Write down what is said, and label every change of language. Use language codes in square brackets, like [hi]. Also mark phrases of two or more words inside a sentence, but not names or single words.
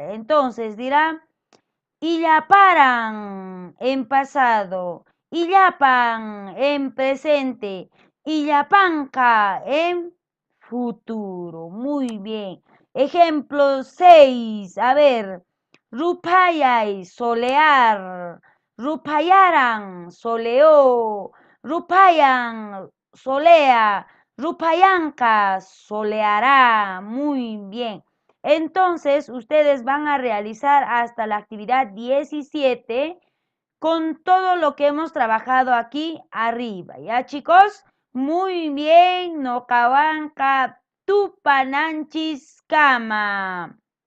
[es] Entonces dirá, illaparan en pasado, illapan en presente, illapanca en futuro. Muy bien. Ejemplo 6. A ver, rupayay, solear, rupayaran, soleó, rupayan, solea, rupayanca, soleará. Muy bien. Entonces, ustedes van a realizar hasta la actividad 17 con todo lo que hemos trabajado aquí arriba. ¿Ya, chicos? Muy bien. [qu] No cabanca tupananchis cama.